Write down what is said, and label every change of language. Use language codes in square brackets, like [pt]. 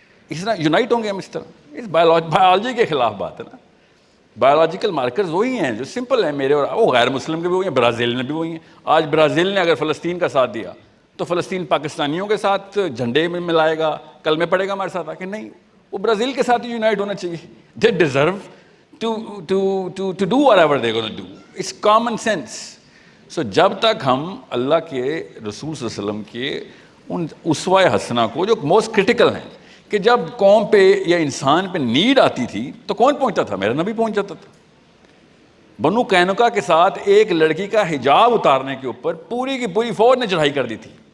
[ur] اس طرح یونائٹ ہوں گے ہم اس طرح؟ اس بایولوجی کے خلاف بات ہے نا. بایولوجیکل مارکرز وہی ہیں جو سمپل ہیں میرے, اور وہ غیر مسلم کے بھی وہی ہیں, برازیل میں بھی وہی ہیں. آج برازیل نے اگر فلسطین کا ساتھ دیا تو فلسطین پاکستانیوں کے ساتھ جھنڈے میں ملائے گا, کل میں پڑھے گا ہمارے ساتھ آ کے؟ نہیں، وہ برازیل کے ساتھ ہی یونائٹ ہونا چاہیے. [en] They deserve to do whatever they gonna do. It's common sense. [ur] سو جب تک ہم اللہ کے رسول صلی اللہ علیہ وسلم کے ان اسوہ حسنہ کو جو [en] most critical [ur] ہیں، کہ جب قوم پہ یا انسان پہ نیڈ آتی تھی تو کون پہنچتا تھا؟ میرا نبی پہنچ جاتا تھا. بنو قینقاع کے ساتھ ایک لڑکی کا حجاب اتارنے کے اوپر پوری کی پوری فوج نے چڑھائی کر دی تھی.